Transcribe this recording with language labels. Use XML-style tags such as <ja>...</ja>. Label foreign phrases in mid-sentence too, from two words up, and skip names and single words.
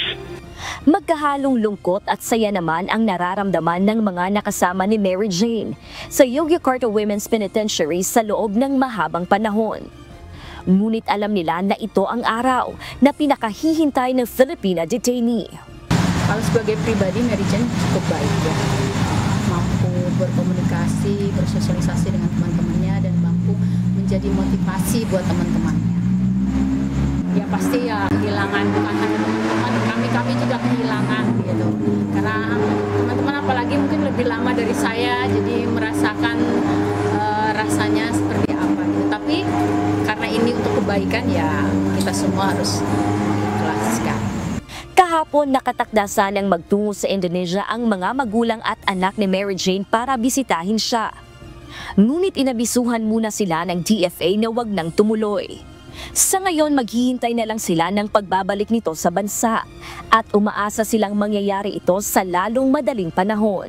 <tl>Magkahalong lungkot at saya naman ang nararamdaman ng mga nakasama ni Mary Jane sa Yogyakarta Women's Penitentiary sa loob ng mahabang panahon. Ngunit alam nila na ito ang araw na pinakahihintay ng</tl> <en>Filipina detainee.</en> <id>Kalau sebagai pribadi, Mary Jane cukup baik ya. Mampu berkomunikasi, bersosialisasi dengan teman-temannya dan mampu menjadi motivasi buat teman-temannya. Ya pasti ya kehilangan, bukan hanya teman-teman, kami juga kehilangan gitu. Karena teman-teman apalagi mungkin lebih lama dari saya, jadi merasakan rasanya seperti apa gitu. Tapi karena ini untuk kebaikan ya kita semua harus ikhlaskan.</id> <tl>Kahapon nakatakda sanang magtungo sa Indonesia ang mga magulang at anak ni Mary Jane para bisitahin siya. Ngunit inabisuhan muna sila ng DFA na wag nang tumuloy. Sa ngayon, maghihintay na lang sila ng pagbabalik nito sa bansa at umaasa silang mangyayari ito sa lalong madaling panahon.</tl>